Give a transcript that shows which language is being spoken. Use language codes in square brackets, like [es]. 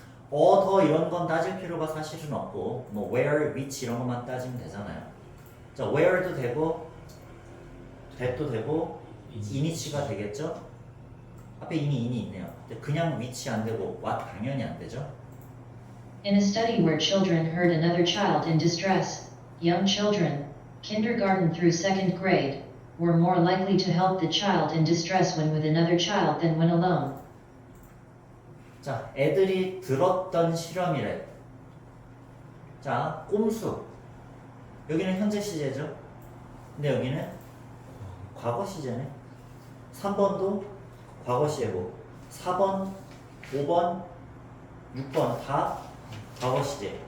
[ko] 더 이런 건 따질 필요가 사실은 없고 뭐 where, which 이런 것만 따지면 되잖아요. 자, where도 되고 that도 되고 in이치가 되겠죠? 앞에 이미 in이 있네요. 근데 그냥 which 안 되고 what 당연히 안 되죠? [en] In a study where children heard another child in distress, young children, kindergarten through second grade, were more likely to help the child in distress when with another child than when alone. [ko] 자, 애들이 들었던 실험이래. 자, 꼼수. 여기는 현재 시제죠. 근데 여기는 과거 시제네. 3번도 과거 시제고 4번, 5번, 6번 다 과거 시제.